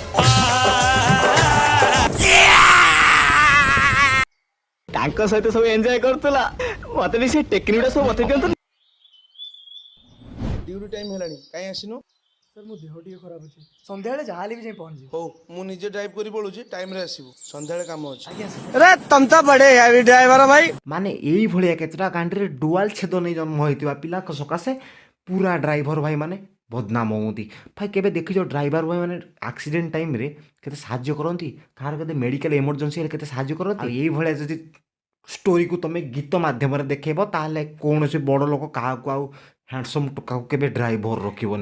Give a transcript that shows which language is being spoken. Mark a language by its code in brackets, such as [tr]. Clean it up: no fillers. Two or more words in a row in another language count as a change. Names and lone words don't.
[or] ତାଙ୍କ ସହିତ ସବୁ ଏନ୍ଜୟ କରୁଥିଲା, ମତେ ବି ସେ ଟେକ୍ନିକଟା ସବୁ ବତେଇ ଦିଅନ୍ତୁ। ଡ୍ୟୁଟି ଟାଇମ୍ ହେଲାଣି, କାହିଁ ଆସିନୁ? ସାର୍ ମୋ ଦେହ ଟିକେ ଖରାପ ଅଛି, ସନ୍ଧ୍ୟାବେଳେ ଯାହାହେଲେ ବି ଯାଇ ପହଞ୍ଚିବି। ହଉ, ମୁଁ ନିଜେ ଡ୍ରାଇଭ୍ କରି ପଳଉଛି, ଟାଇମ୍ରେ ଆସିବୁ। ସନ୍ଧ୍ୟାବେଳେ କାମ ଅଛି। ଆଜ୍ଞା ସାର୍। [hi] अरे तुम तो बड़े हैवी ड्राइवर हो भाई। [or] ମାନେ ଏଇଭଳିଆ କେତେଟା ଗାଣ୍ଡିରେ ଡୁଆଲ ଛେଦ ନେଇ ଜନ୍ମ ହୋଇଥିବା ପିଲାଙ୍କ ସକାଶେ ପୁରା ଡ୍ରାଇଭର ଭାଇମାନେ ବଦନାମ ହୁଅନ୍ତି। ଭାଇ କେବେ ଦେଖିଛ ଡ୍ରାଇଭର ଭାଇମାନେ ଆକ୍ସିଡେଣ୍ଟ ଟାଇମ୍ରେ କେତେ ସାହାଯ୍ୟ କରନ୍ତି, କାହାର କେତେ ମେଡ଼ିକାଲ ଏମର୍ଜେନ୍ସି ହେଲେ କେତେ ସାହାଯ୍ୟ କରନ୍ତି। ଆଉ ଏଇଭଳିଆ ଯଦି ଷ୍ଟୋରିକୁ ତମେ ଗୀତ ମାଧ୍ୟମରେ ଦେଖେଇବ, ତାହେଲେ କୌଣସି ବଡ଼ ଲୋକ କାହାକୁ ଆଉ ହ୍ୟାଣ୍ଡସମ୍ ଟୋକାକୁ କେବେ ଡ୍ରାଇଭର ରଖିବନି।